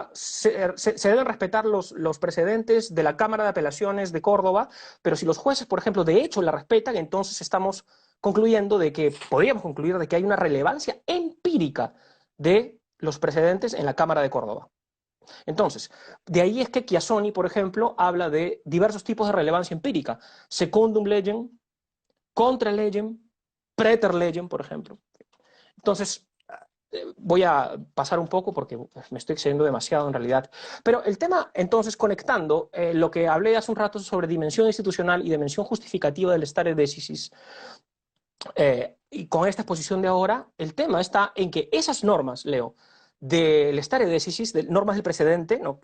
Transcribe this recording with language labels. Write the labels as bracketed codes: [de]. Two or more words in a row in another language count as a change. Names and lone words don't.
[es] diga se deben respetar los precedentes de la Cámara de Apelaciones de Córdoba, pero si los jueces, por ejemplo, de hecho la respetan, entonces estamos concluyendo de que, podríamos concluir de que hay una relevancia empírica de los precedentes en la Cámara de Córdoba. Entonces, de ahí es que Chiassoni, por ejemplo, habla de diversos tipos de relevancia empírica. [la] Secundum legem, contra legem, preter legem, [es] por ejemplo. Entonces, voy a pasar un poco porque me estoy excediendo demasiado en realidad. Pero el tema, entonces, conectando lo que hablé hace un rato sobre dimensión institucional y dimensión justificativa del [la] stare decisis, [es] y con esta exposición de ahora, el tema está en que esas normas, Leo, del [la] stare decisis, [es] de normas del precedente, ¿no?